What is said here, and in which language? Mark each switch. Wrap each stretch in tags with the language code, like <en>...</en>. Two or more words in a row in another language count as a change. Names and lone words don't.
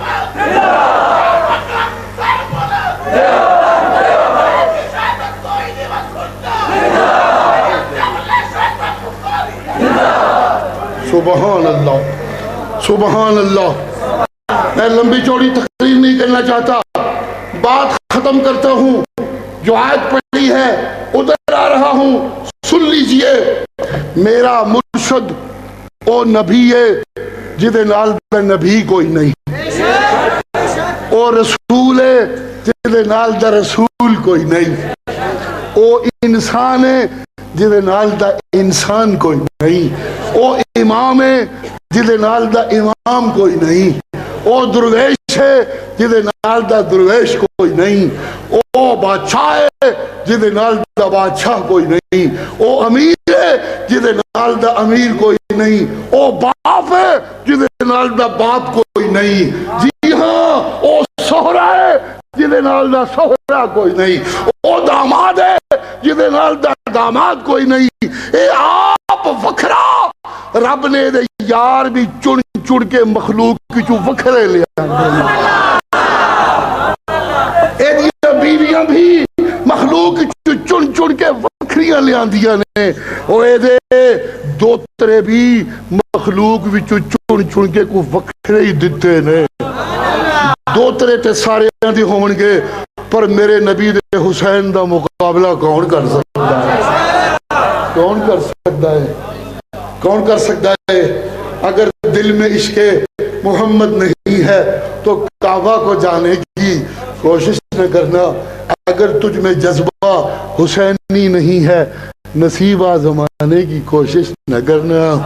<ar>سبحان اللہ، سبحان اللہ۔</ar> <ur>میں لمبی چوڑی تقریر نہیں کرنا چاہتا، بات ختم کرتا ہوں۔ جو آیت پڑھی ہے ادھر آ رہا ہوں، سن لیجئے۔</ur> <pa>میرا مرشد او نبی ہے جدے نال نبی کوئی نہیں۔ او رسول ہے جدے نال دا رسول کوئی نہیں، او انسان ہے جدے نال دا انسان کوئی نہیں، او امام ہے جدے نال دا امام کوئی نہیں، او درویش ہے جدے نال دا درویش کوئی نہیں، او بادشاہ ہے جدے نال دا بادشاہ کوئی نہیں، او امیر ہے جدے نال دا امیر کوئی نہیں، او باپ ہے جدے نال دا باپ کوئی نہیں، جی ہاں او سہرا ہے جدے نال دا سہرا کوئی نہیں، او داماد ہے جدے نال دا داماد کوئی نہیں، اے آپ وکھرا رب نے دے یار بھی چن چن کے مخلوق کی چو وکھرے لیا، اے دیا بیویاں بھی مخلوق کی چن چن کے وکھریاں لیا دیا نے، اے دے دوترے بھی مخلوق بھی چن چن کے کو وکھرے ہی دیتے نے، دوترے تے سارے دی ہون گے پر میرے نبی دے حسین دا مقابلہ کون کر سکتا ہے؟</pa> <ur>کون کر سکتا ہے؟ کون کر سکتا ہے؟ اگر دل میں عشق محمد نہیں ہے تو کعبہ کو جانے کی کوشش نہ کرنا، اگر تجھ میں جذبہ حسینی نہیں ہے نصیبہ زمانے کی کوشش نہ کرنا۔</ur>